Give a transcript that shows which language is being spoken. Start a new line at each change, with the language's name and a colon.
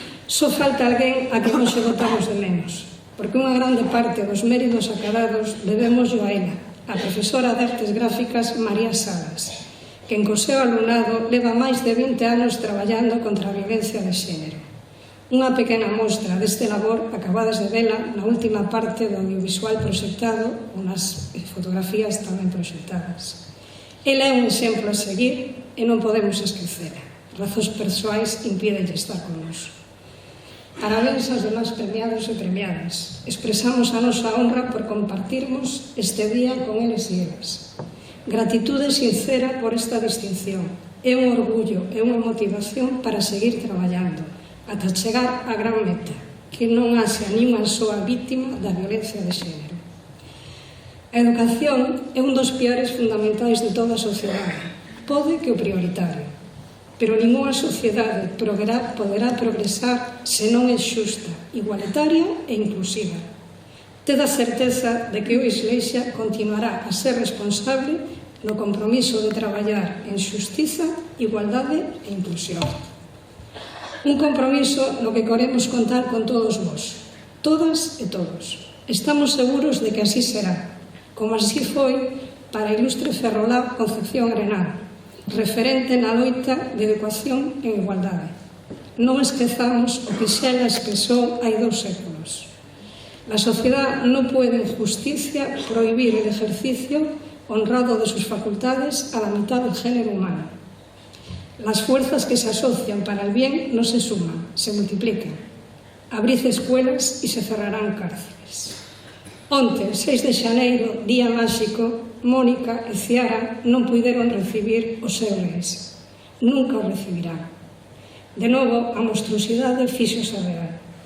Galician: Só falta alguén a que non se botamos de menos, porque unha grande parte dos méritos acadados debemos a ela, a profesora de Artes Gráficas María Salas, que en co seu alumnado leva máis de 20 anos traballando contra a violencia de xénero. Unha pequena mostra deste labor acabades de vela na última parte do audiovisual proxectado, unas fotografías tamén proxectadas. Ela é un exemplo a seguir e non podemos esquecera. Razóns persoais impídenlle estar connosco. Parabéns aos demais premiados e premiadas. Expresamos a nosa honra por compartirmos este día con eles e elas. Gratitude sincera por esta distinción. É un orgullo e unha motivación para seguir traballando, ata chegar á gran meta, que non haxa ni unha soa vítima da violencia de xénero. A educación é un dos piares fundamentais de toda a sociedade. Pode que o prioritario. Pero ninguna sociedade poderá progresar se non é xusta, igualitaria e inclusiva. Ted a certeza de que o Isleixa continuará a ser responsable no compromiso de traballar en xustiza, igualdade e inclusión. Un compromiso no que queremos contar con todos vos, todas e todos. Estamos seguros de que así será, como así foi para a ilustre ferrolá Concepción Arenal, referente na loita de educación en igualdade. Non esquezamos o que Xela expresou hai 2 séculos.
Spanish: La sociedad no puede en justicia prohibir el ejercicio honrado de sus facultades a la mitad del género humano. Las fuerzas que se asocian para el bien no se suman, se multiplican. Abrid escuelas y se cerrarán cárceles.
Galician: Onte, 6 de xaneiro, día máxico, Mónica e Ciara non puideron recibir o seu reis. Nunca o recibirán. De novo, a monstruosidade fíxose real.